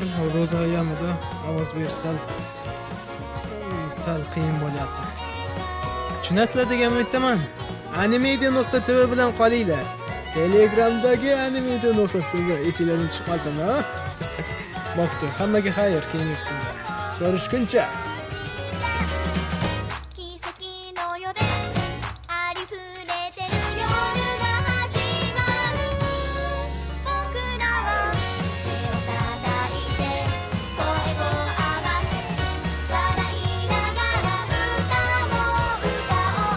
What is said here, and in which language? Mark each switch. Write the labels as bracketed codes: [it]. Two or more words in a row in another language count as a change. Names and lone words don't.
[uz] Ro'za yamida ovoz bersa sal qiyin bo'lyapti. Tushunasizlar degan umiddaman. Animedia.tv bilan qolinglar. Telegramdagi animedia.tv esinglardan chiqmasin, ha? Bo'pti, hammaga xayr, keyingi qismda ko'rishguncha. [ja] 奇跡の世でありふれてる夜が始まる僕らは手を叩いて声を合わせ笑いながら歌を歌おう